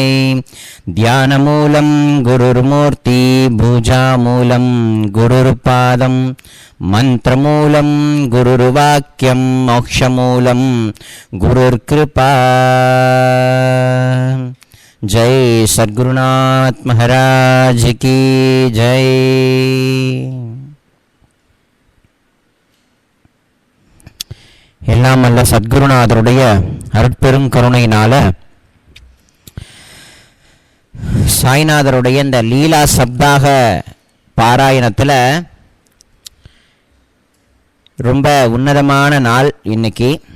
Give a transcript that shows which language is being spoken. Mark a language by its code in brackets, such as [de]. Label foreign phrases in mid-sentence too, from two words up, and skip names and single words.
[sa] ध्यानमूलं गुरुर्मूर्ति भुजामूलं गुरुर्पादं मंत्रमूलं गुरुर्वाक्यं मोक्षमूलं गुरुर्कृपा। [hi] जय सद्गुरुनाथ महाराज की जय। [ta] எல்லாம் அல்ல சத்குருநாதருடைய அருட்பெரும் கருணையினால சாய்நாதருடைய இந்த லீலா சப்தாக பாராயணத்தில் ரொம்ப உன்னதமான நாள் இன்னைக்கு.